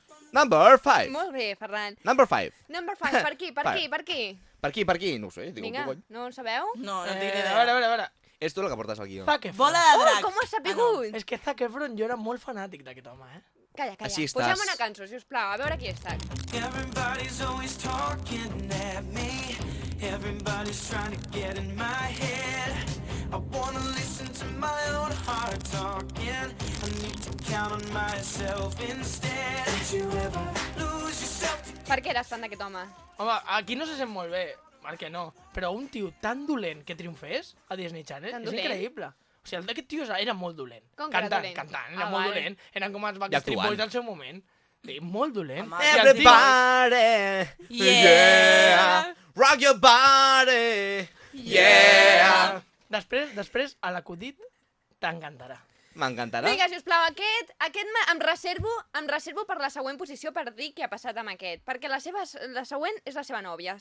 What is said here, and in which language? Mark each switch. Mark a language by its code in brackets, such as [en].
[en] Number 5! [ca] Molt bé, Ferran. [en] Number 5! Number 5, [ca] per aquí, per aquí, per aquí? Per aquí, no ho sé, digueu. Vinga, no ho sabeu? No et diré. A veure. És tu la que portes al guió. Zac Efron. Bola de drac. Oh, com ho has sabut? És que Zac Efron, jo era molt fanàtic d'aquest home, eh? Calla. Així estàs. Posem una cançó, sisplau, a veure qui és Zac. [en] Everybody's always talking at me. Everybody's trying to get in my head. I wanna listen to my own heart talking. I need to count on myself instead. Did you ever lose yourself? [ca] Per què eres tan d'aquest home? Home, aquí no se sent molt bé, perquè no. Però un tio tan dolent que triomfés a Disney Channel és increïble. O sigui, el d'aquest tio era molt dolent. Com cantant, dolent? Cantant, era molt dolent. Eren com els Backstreet Boys al seu moment. Sí, molt dolent. [en] Home, everybody, yeah, rock your body, yeah. [ca] Després, a l'acudit, t'encantarà. M'encantarà. Vinga, sisplau, aquest em reservo per la següent posició per dir què ha passat amb aquest. Perquè la següent és la seva nòvia.